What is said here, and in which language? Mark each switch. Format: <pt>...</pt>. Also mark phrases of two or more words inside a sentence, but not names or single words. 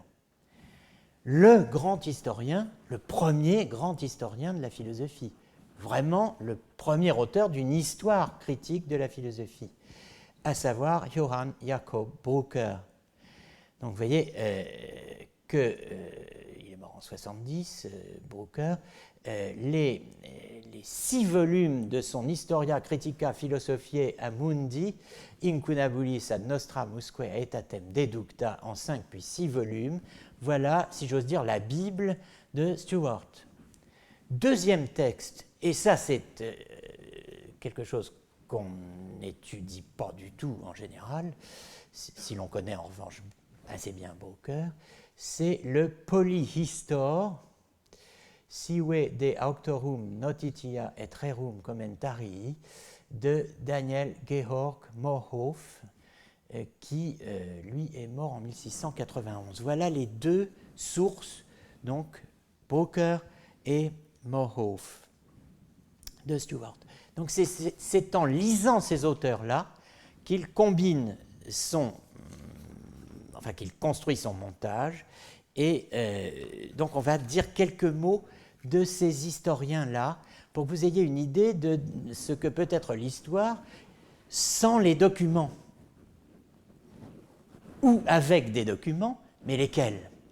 <fr>Le grand historien, le premier grand historien de la philosophie, vraiment le premier auteur d'une histoire critique de la philosophie, à savoir Johann Jakob Brooker. Donc vous voyez qu'il est mort en 70, Brooker. Les 6 volumes de son Historia Critica Philosophiae a Mundi, Incunabulis ad nostramusque aetatem deducta, en 5 puis 6 volumes, voilà, si j'ose dire, la Bible de Stewart. Deuxième texte, et ça c'est quelque chose qu'on n'étudie pas du tout en général, si l'on connaît en revanche assez bien Brooker, c'est le Polyhistor, sive de auctorum notitia et rerum commentarii de Daniel Georg Morhof, qui, lui, est mort en 1691. Voilà les deux sources, donc Brooker et Morhof, de Stewart. Donc c'est en lisant ces auteurs-là qu'il combine qu'il construit son montage, et donc on va dire quelques mots de ces historiens-là, pour que vous ayez une idée de ce que peut être l'histoire sans les documents, ou avec des documents, mais lesquels ?</fr>